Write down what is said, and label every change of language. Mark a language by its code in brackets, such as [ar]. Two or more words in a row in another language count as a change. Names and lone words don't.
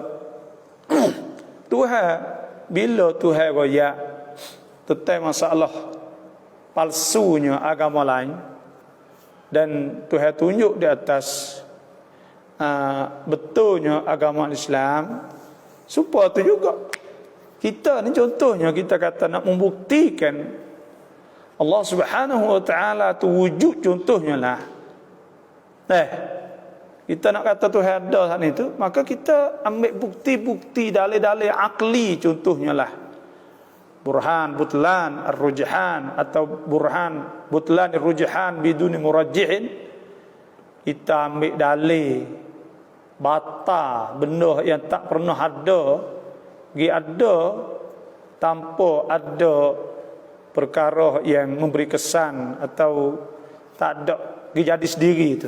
[ms] Tuhan, bila Tuhan royak tentang masalah palsunya agama lain, dan Tuhan tunjuk di atas betulnya agama Islam, supaya tu juga kita ni contohnya kita kata nak membuktikan Allah [ar] Subhanahu wa taala [ms] tu wujud, contohnya lah Kita nak kata Tuhan ada sana itu, maka kita ambil bukti-bukti dalil-dalil akli, contohnya lah [ar] burhan butlan ar-rujhan [ms] atau [ar] burhan butlan ar-rujhan biduni murajjihin. [ms] Kita ambil dalil bata benda yang tak pernah ada, ada tanpa ada perkara yang memberi kesan atau tak ada jadi sendiri itu.